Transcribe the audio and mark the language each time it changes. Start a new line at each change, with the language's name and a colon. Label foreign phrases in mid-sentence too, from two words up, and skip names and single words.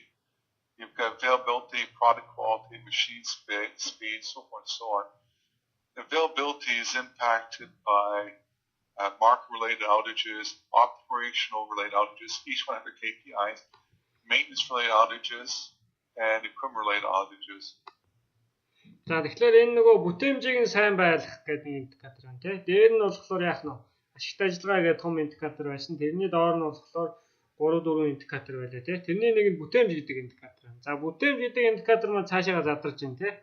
English: You've got availability, product quality, machine speed, so forth and so on. Availability is impacted by market-related outages, operational-related outages, each one have their KPIs, maintenance-related outages, and equipment-related outages.
Mongolian: За тэгэхээр энэ нөгөө бүтээмжийг нь сайн байлгах гэдэг индикатор байна тий. Дээр нь болохоор яах нь ашигт ажиллагаа гэдэг том индикатор байсан. Тэрний доор нь болохоор 3-4 индикатор байлаа тий. Тэрний нэг нь бүтээмж гэдэг индикатор байна. За бүтээмж гэдэг индикатор маань цаашаа задарч байна тий.